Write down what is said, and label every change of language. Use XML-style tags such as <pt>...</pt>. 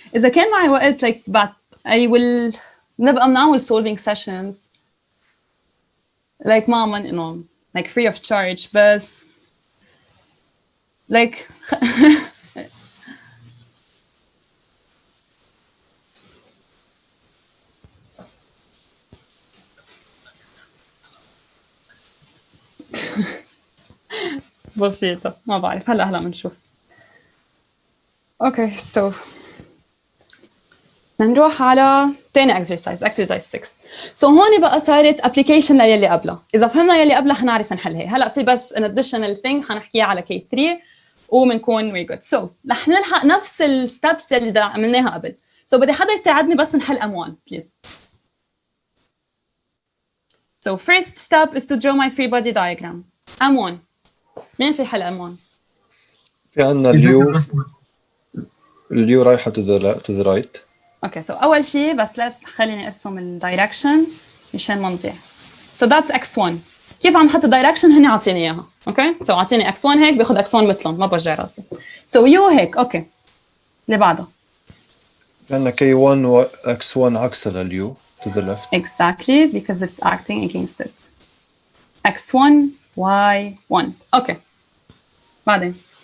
<ar>إذا كان معي وقت</ar> <en>like but I will</en> <ar>نبقى بنعمل solving sessions like ما من إنه like</ar> <en>free of charge</en> <ar>بس like بسيطة ما بعرف هلا بنشوف. اوكي سو بنروح على تاني exercise 6. سو هون بقى صارت application للي قبلها. إذا فهمنا يلي قبلها حنعرف نحل هي. هلا في بس</ar> <en>an additional thing</en> <ar>حنحكيها على K3 وبنكون</ar> <en>we're good.</en> <ar>So رح نلحق نفس الستبس اللي عملناها قبل. So بدي حدا يساعدني بس نحل M1 please.</ar> <en>So first step is to draw my free body diagram.</en> <ar>M1 مين في حل M1؟ في عندنا اليو رايحة</ar> <en>to the right.</en> <ar>اوكي سو اول شيء بس لا خليني ارسم الدايركشن مشان ما نضيع. سو ذاتس x1. كيف عم نحط الدايركشن هني عاطيني اياها. اوكي سو عاطيني x1 هيك باخذ x1 مثلهم ما بوجع راسي. سو يو هيك اوكي اللي بعده عندنا K1 و x1 عكس لليو</ar> <en>to the left. exactly because it's acting against it. x1 y1 okay بعدين</en>